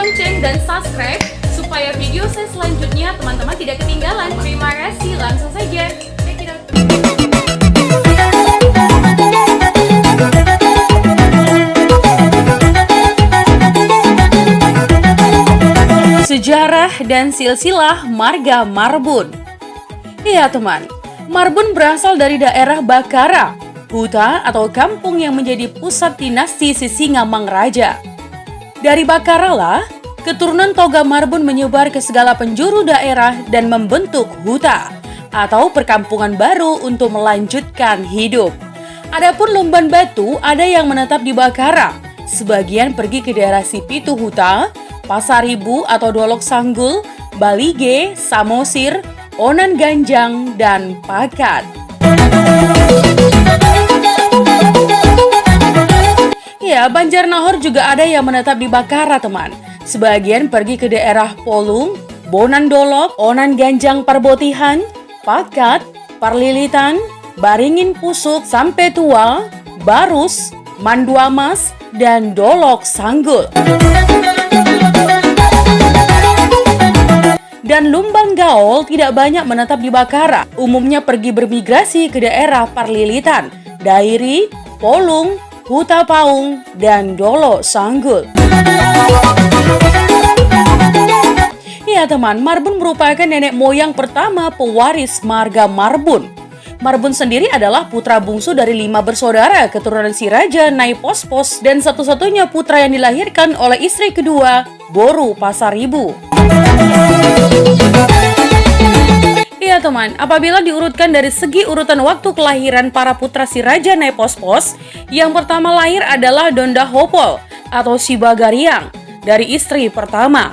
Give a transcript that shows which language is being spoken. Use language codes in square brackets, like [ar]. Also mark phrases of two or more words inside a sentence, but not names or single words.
[id] komen, dan subscribe supaya video saya selanjutnya teman-teman tidak ketinggalan. Terima kasih, langsung saja. [en] Check it out. [id] Sejarah dan silsilah marga Marbun. Iya teman, Marbun berasal dari daerah Bakara, huta atau kampung yang menjadi pusat dinasti Sisingamangaraja. Dari Bakara lah, keturunan Toga Marbun menyebar ke segala penjuru daerah dan membentuk huta atau perkampungan baru untuk melanjutkan hidup. Adapun Lumban Batu ada yang menetap di Bakara, sebagian pergi ke daerah Sipitu Huta, Pasaribu atau Dolok Sanggul, Balige, Samosir, Onan Ganjang, dan Pakat. Ya, Banjarnahor juga ada yang menetap di Bakara, teman. Sebagian pergi ke daerah Polung, Bonan Dolok, Onan Ganjang Parbotihan, Pakat, Parlilitan, Baringin Pusuk, Sampai Tua, Barus, Manduamas, dan Dolok Sanggul. Dan Lumban Gaol tidak banyak menetap di Bakara, umumnya pergi bermigrasi ke daerah Parlilitan, Dairi, Polung, Huta Paung, dan Dolok Sanggul. Ya teman, Marbun merupakan nenek moyang pertama pewaris marga Marbun. Marbun sendiri adalah putra bungsu dari 5 bersaudara keturunan si Raja Nai Pospos dan satu-satunya putra yang dilahirkan oleh istri kedua, Boru Pasaribu. Iya teman, apabila diurutkan dari segi urutan waktu kelahiran para putra si Raja Nai Pospos, yang pertama lahir adalah Donda Hopol atau si Bagariang dari istri pertama.